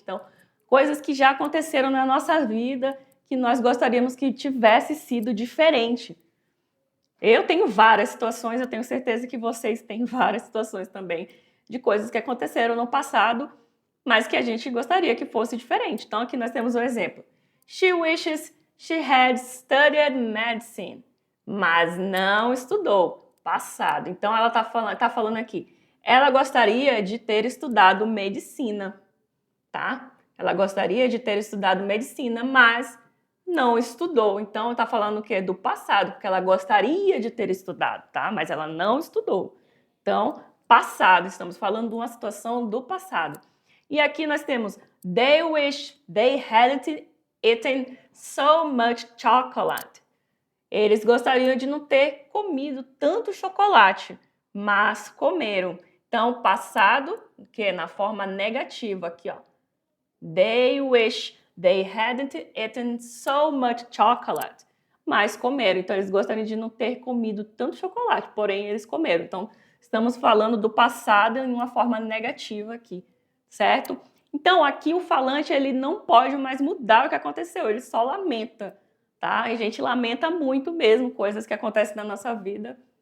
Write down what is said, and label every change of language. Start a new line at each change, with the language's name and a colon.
Portuguese: Então, coisas que já aconteceram na nossa vida que nós gostaríamos que tivesse sido diferente. Eu tenho várias situações, eu tenho certeza que vocês têm várias situações também de coisas que aconteceram no passado, mas que a gente gostaria que fosse diferente. Então, aqui nós temos um exemplo.
English: She wishes she had studied medicine,
Portuguese: mas não estudou. Passado. Então, ela tá falando aqui. Ela gostaria de ter estudado medicina, tá? Ela gostaria de ter estudado medicina, mas não estudou. Então, tá falando o quê? Do passado, porque ela gostaria de ter estudado, tá? Mas ela não estudou. Então, passado. Estamos falando de uma situação do passado. E aqui nós temos
English: they wish they hadn't eaten so much chocolate.
Portuguese: Eles gostariam de não ter comido tanto chocolate, mas comeram. Então, passado, que é na forma negativa aqui, ó.
English: They wish they hadn't eaten so much chocolate.
Portuguese: Mas comeram. Então, eles gostariam de não ter comido tanto chocolate, porém, eles comeram. Então, estamos falando do passado em uma forma negativa aqui, certo? Então, aqui o falante, ele não pode mais mudar o que aconteceu, ele só lamenta. Tá? A gente lamenta muito mesmo coisas que acontecem na nossa vida.